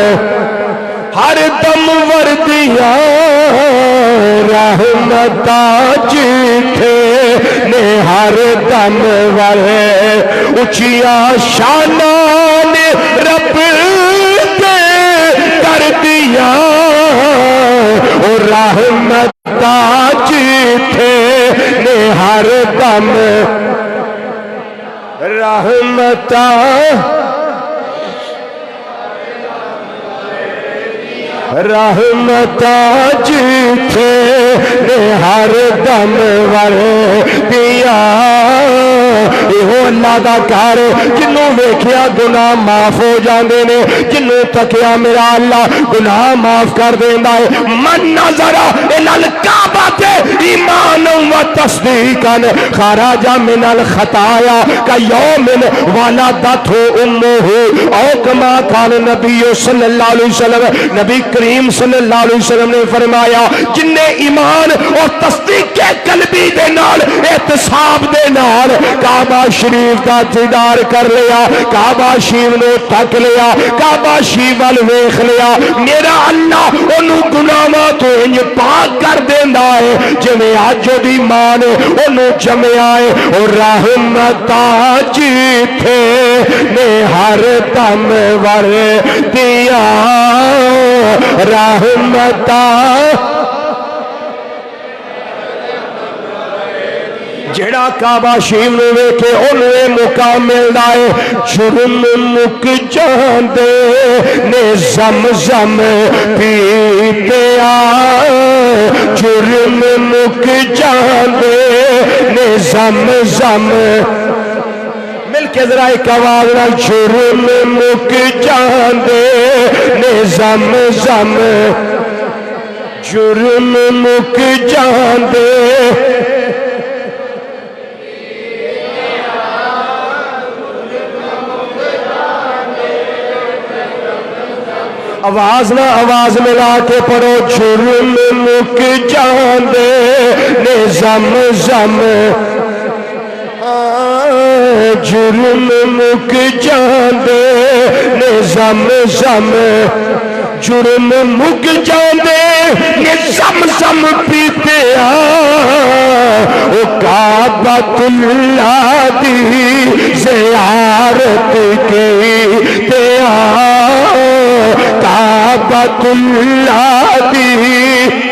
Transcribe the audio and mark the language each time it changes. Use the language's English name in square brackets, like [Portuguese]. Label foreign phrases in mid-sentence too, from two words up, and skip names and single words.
[Punjabi] وردیا رحمت جتھے نے ہر دم ور اچیاں شاناں نے رب کر دیا رحمت جتھے نے ہر دم رحمت رحمت جتھے نے ہر دم ور دیا یہ اللہ دا گھر جنوں ویکھیا گناہ معاف ہو جاندے نے جنوں تکیا میرا اللہ گناہ معاف کر دیندا ہے [Arabic] من نظر الى الکعبۃ ایمانا و تصدیقا خرج من الخطایا کیوم ولدتہ امہ او کما قال [Punjabi] نبی [Arabic] صلی اللہ علیہ وسلم [Punjabi] نبی کریم [Arabic] صلی اللہ علیہ وسلم [Punjabi] نے فرمایا جن نے ایمان اور تصدیق قلبی دے نال احتساب دے نال کعبہ شریف کا دیدار کر لیا کعبہ شریف نو تک لیا کعبہ شریف وال ویکھ لیا میرا اللہ اونوں گناہاں تو انج پاک کر دیندا ہے جویں اج دی ماں نے اونوں جمیا ہے اور رحمت جتھے نے ہر دم ور دیا رحمت جڑا کعبہ شریف نو ویکھے اونوں مقام ملدا ہے جرم مک جاندے نے زمزم پیتے جرم مک جاندے نے زمزم مل کے ذرا ایک آواز نال جرم مک جاندے نے زمزم جرم مک جاندے آواز نہ آواز ملا کے پڑھو جرم مک جاندے نے زمزم جرم مک جاندے نے زمزم جرم مک جاندے نے زمزم پیتے او کعبۃ اللہ دی زیارت کیتے کعبۃ اللہ دی